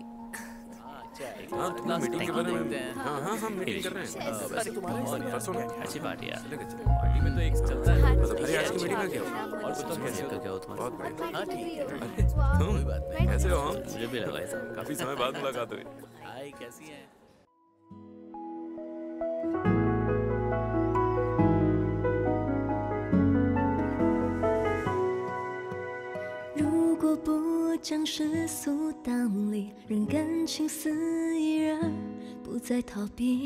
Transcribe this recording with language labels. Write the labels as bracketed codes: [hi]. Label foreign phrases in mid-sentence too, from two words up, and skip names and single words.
[hi] मीटिंग के बारे में। हाँ, मीटिंग कर रहे हैं। अच्छी पार्टी यार। पार्टी में तो एक चलता है। अरे आज की मीटिंग में क्या हुआ? और बताओ कैसे क्या हो तुम्हारा? बहुत बढ़िया। हाँ ठीक है। कोई बात नहीं। कैसे हो? मुझे भी लगा ऐसा। काफी समय बाद मुलाकात हुई। हाय, कैसी हैं? [zh] 不将世俗当理，让感情肆意而不再逃避。